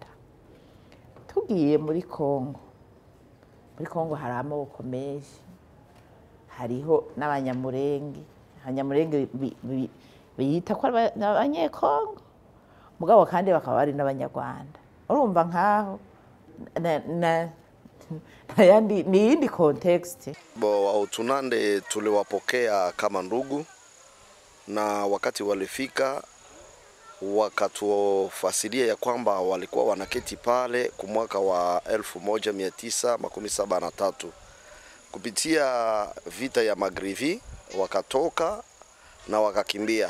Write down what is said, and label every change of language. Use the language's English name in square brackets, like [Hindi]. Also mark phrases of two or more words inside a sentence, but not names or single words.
[Kinyarwanda] Tugiye muri Kongo hari amoko menshi, hariho n'abanyamurenge. Abanyamurenge biyita ko abanyekongo, mugabo kandi bakaba bari n'abanyarwanda. Urumva nkaho ni yindi context. [Swahili] Wahutunande tuliwapokea kama ndugu, na wakati walifika wakatufasiria ya kwamba walikuwa wanaketi pale kwa mwaka wa 1973 kupitia vita ya Magrivi, wakatoka na wakakimbia.